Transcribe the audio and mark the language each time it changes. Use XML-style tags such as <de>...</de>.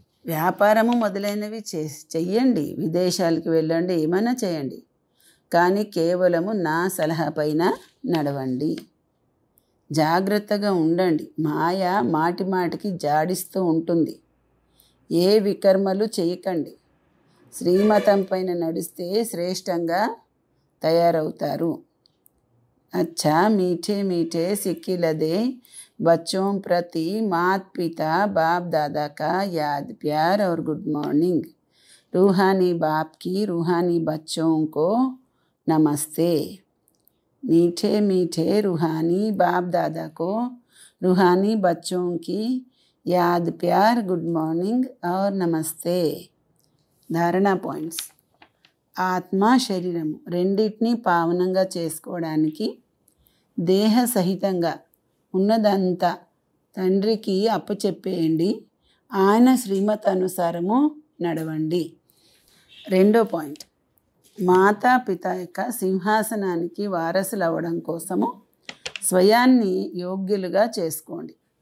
<te>వ్యాపారము మొదలైనవి చెయ్యండి, విదేశాలకు వెళ్ళండి, ఏమైనా చేయండి, కానీ కేవలము నా సలహా పైన నడవండి. జాగ్రత్తగా ఉండండి. మాయ మాటి మాటికి జాడిస్తూ ఉంటుంది. ఏ వికర్మలు చేయకండి. శ్రీమతం పైన నడిస్తే శ్రేష్టంగా తయారవుతారు.</te> <hi>अच्छा मीठे मीठे सिक्किलदे बच्चों प्रति मात पिता बाप दादा का याद प्यार और गुड मॉर्निंग. रूहानी बाप की रूहानी बच्चों को नमस्ते. मीठे मीठे रूहानी बाप दादा को रूहानी बच्चों की याद प्यार गुड मॉर्निंग और नमस्ते. धारणा पॉइंट्स.</hi> <te>ఆత్మ శరీరము రెండింటినీ పావనంగా చేసుకోవడానికి దేహ సహితంగా ఉన్నదంతా తండ్రికి అప్పచెప్పేయండి. ఆయన శ్రీమతానుసారము నడవండి. రెండో పాయింట్, మాతాపిత యొక్క సింహాసనానికి వారసులు అవ్వడం కోసము స్వయాన్ని యోగ్యులుగా చేసుకోండి.</te>